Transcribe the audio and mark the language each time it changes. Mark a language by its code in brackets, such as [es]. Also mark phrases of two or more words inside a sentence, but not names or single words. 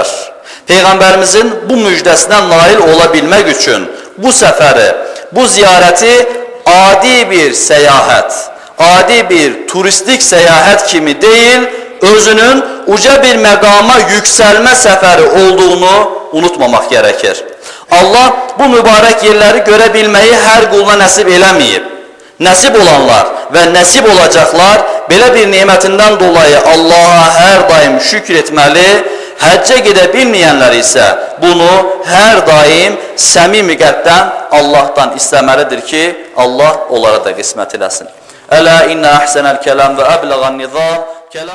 [tr] Peygamberimizin bu müjdesine nail olabilmek için bu seferi, bu ziyareti adi bir seyahat, adi bir turistik seyahat kimi değil, özünün uca bir məqama yükselme seferi olduğunu unutmamak gerekir. Allah bu mübarek yerleri görebilmeyi her kuluna nasip eləmeyib. Nasip olanlar ve nasip olacaklar belə bir nimetinden dolayı Allah'a her daim şükür etmeli, həcce gidebilmeyenler ise bunu her daim səmimi qəlbdən Allah'tan isteməlidir ki, Allah onlara da qismət eləsin. [ar] ألا إن أحسن الكلام وأبلغ النظام.